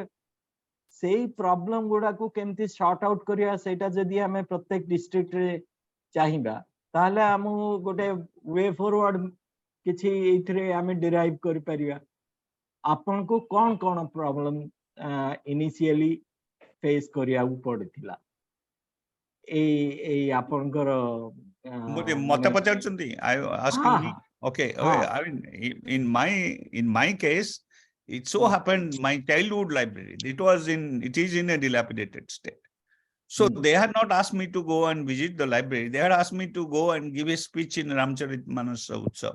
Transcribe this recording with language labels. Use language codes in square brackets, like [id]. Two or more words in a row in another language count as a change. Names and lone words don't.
[or] ସେଇ ପ୍ରୋବ୍ଲେମ ଗୁଡାକୁ କେମିତି [en] sort out [or] କରିବା, ସେଇଟା ଯଦି ଆମେ ପ୍ରତ୍ୟେକ ଡିଷ୍ଟ୍ରିକ୍ଟରେ ଚାହିଁବା, ତାହେଲେ ଆମକୁ ଗୋଟେ [en] way forward [or] କିଛି ଏଇଥିରେ ଆମେ ଡିରାଇଭ୍ କରିପାରିବା। ଆପଣଙ୍କୁ କଣ କଣ ପ୍ରୋବ୍ଲେମ [en] initially face [or] କରିବାକୁ ପଡିଥିଲା ଏଇ ଆପଣଙ୍କର ମତେ ପଚାରୁଛନ୍ତି? [en] I asking me. Okay. I mean, in my case, it so happened my childhood library. It is in a dilapidated state. So they had not asked me to go and visit the library. They had asked me to go and give a speech in Ramcharitmanas Utsav.